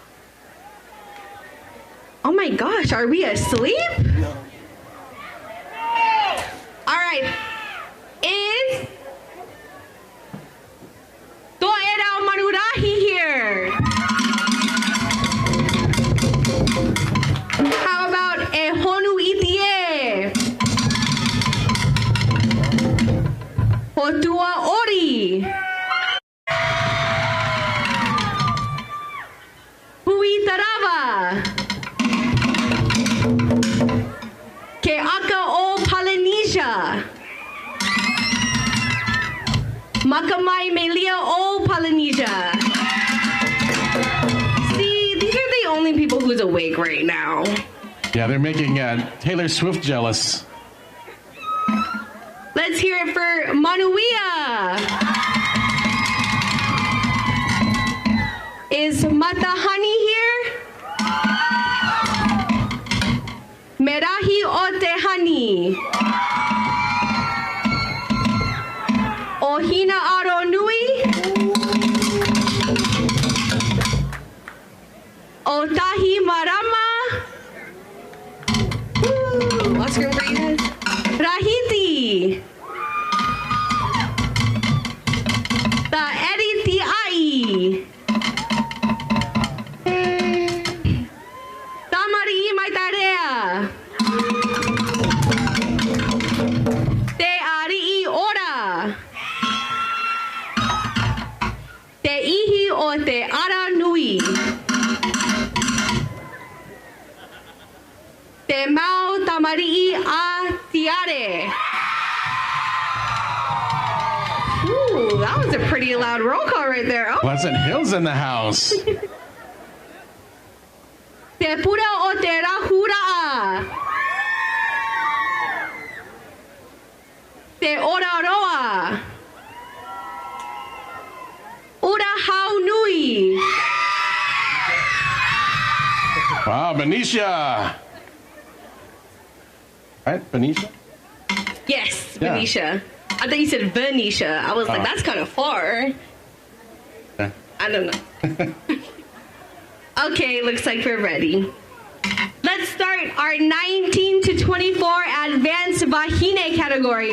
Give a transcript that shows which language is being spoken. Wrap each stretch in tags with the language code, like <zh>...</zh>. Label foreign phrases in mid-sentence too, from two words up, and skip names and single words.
<en>Oh my gosh, are we asleep? All right, is To'era Manurahi here? How about a Honu Itie? Hotua Ori? Hui Tarava? Ke Aka o Polynesia? Makamai Melia o Polynesia? See, these are the only people who's awake right now. Yeah, they're making Taylor Swift jealous. Let's hear it for Manuia. Is Matahani here? Merahi o Tehani? Ohina Aro Nui? Otahi Marama? Woo, Oscar for you guys. Rahiti. The Eriti Ai. Tamari Maitarea. Te Ari Ora. Te Ihi o Te Ara Nui. Te Mau Tamari A Tiare. Ooh, that was a pretty loud roll call right there. Oh. Pleasant Hill's in the house. Te Pura o Te Rahura. Te Ora Roa. Ura Hau Nui. Wow, Benicia. Right, Benicia? Yes, Yeah. Benicia. I thought you said Venetia. I was like, that's kind of far. Yeah. I don't know. Okay, looks like we're ready. Let's start our 19 to 24 Advanced Vahine category.</en>